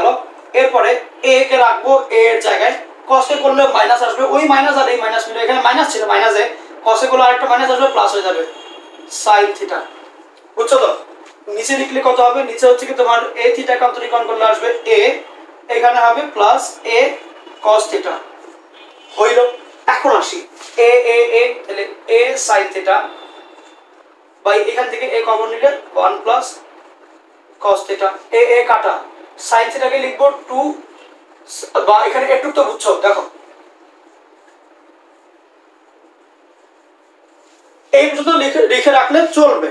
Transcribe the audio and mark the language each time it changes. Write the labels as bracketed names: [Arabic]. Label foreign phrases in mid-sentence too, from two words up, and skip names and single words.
[Bangla] এরপরে a কে রাখবো a এর জায়গায়, cos কে করলে মাইনাস আসবে, ওই মাইনাস আর এই মাইনাস মিলে এখানে মাইনাস ছিল, মাইনাস এ cos এ করলে আরেকটা মাইনাস আসবে, প্লাস হয়ে যাবে [English] sin theta. [Bangla] বুঝছো তো? নিচে লিখলে কত হবে, নিচে হচ্ছে কি তোমার [English] a theta [Bangla] কে অন্তরীকরণ করলে আসবে a, এখানে হবে [English] plus a cos theta [Bangla] হইল। এখন আসি a a a তাহলে [English] a sin theta by [Bangla] এখান থেকে a কমন নিলে 1 [English] plus cos theta, [Bangla] a a কাটা, sin থিটাকে লিখবো 2 বা এখানে একটু তো বুঝছো, দেখো এই পর্যন্ত লিখে রাখলে চলবে।